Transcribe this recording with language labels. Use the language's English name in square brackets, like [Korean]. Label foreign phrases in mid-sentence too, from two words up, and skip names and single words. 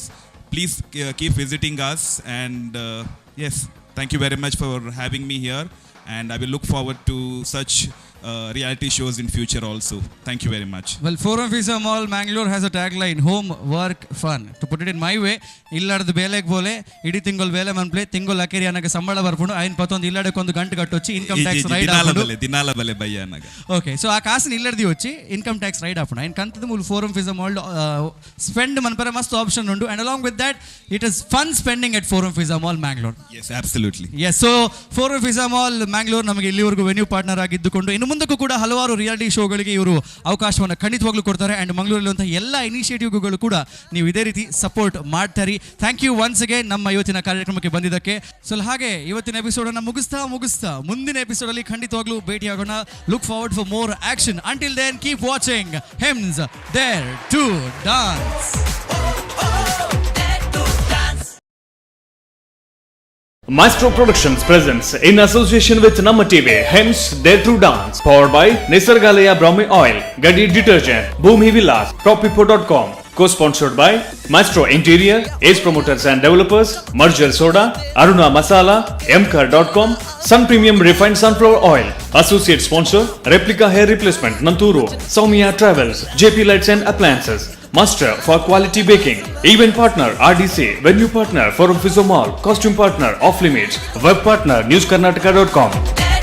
[English] Please keep visiting us, and yes, thank you very much for having me here, and I will look forward to such reality shows in future also. Thank you very much. Well, Forum Fizza Mall Mangalore has a tagline, home, work, fun. To put it in my way, [Tulu] illadadu belek bole idi tingol bele manple tingol akeri anaga sambala barpundo ayin patondu illadake ondu gantu kattochi [English] income tax [Tulu] ride apundo dinala bale bayya anaga. [English] Okay, so [Tulu] aa kaasini illaddi vachi [English] income tax [Tulu] ride apundo ayin kantadu mul Forum Fizza Mall spend manpare mast option undu, [English] and along with that it is fun spending at Forum Fizza Mall Mangalore. Yes, absolutely. Yes, so [Kannada] Forum Fizza Mall Mangalore ನಮಗೆ ಇಲ್ಲಿವರೆಗೂ [English] venue partner [Kannada] ಆಗಿದ್ದುಕೊಂಡು ಇನ್ನು ಮುಂದಕ್ಕೂ ಕೂಡ ಹಲವಾರು ರಿಯಾಲಿಟಿ ಶೋಗಳಿಗೆ ಇವರು ಅವಕಾಶವನ್ನು ಖಂಡಿತವಾಗ್ಲೂ ಕೊಡ್ತಾರೆ. ಆ್ಯಂಡ್ ಮಂಗಳೂರಲ್ಲಿರುವಂಥ ಎಲ್ಲ ಇನಿಷಿಯೇಟಿವ್ಗಳು ಕೂಡ ನೀವು ಇದೇ ರೀತಿ ಸಪೋರ್ಟ್ ಮಾಡ್ತಾರೆ. [English] thank you once again [Kannada] ನಮ್ಮ ಇವತ್ತಿನ ಕಾರ್ಯಕ್ರಮಕ್ಕೆ ಬಂದಿದ್ದಕ್ಕೆ. ಸೊ ಹಾಗೆ ಇವತ್ತಿನ ಎಪಿಸೋಡನ್ನು ಮುಗಿಸ್ತಾ ಮುಂದಿನ ಎಪಿಸೋಡಲ್ಲಿ ಖಂಡಿತವಾಗ್ಲೂ ಭೇಟಿಯಾಗೋಣ. [English] Look forward for more action. Until then keep watching Hems Dare to Dance. Maestro Productions presents in association with Namma TV, hence Dare to Dance, powered by Nisargalaya Brahmi Oil, Gadi Detergent, Bhumi Villas, Propipo.com, co-sponsored by Maestro Interior, Ace Promoters and Developers, Marjal Soda, Aruna Masala, Mcar.com, Sun Premium Refined Sunflower Oil, associate sponsor Replica Hair Replacement, Nanturu, Soumya Travels, JP Lights and Appliances, Master for Quality Baking, event partner RDC, venue partner Forum Fizza Mall, costume partner Off Limits, web partner newskarnataka.com.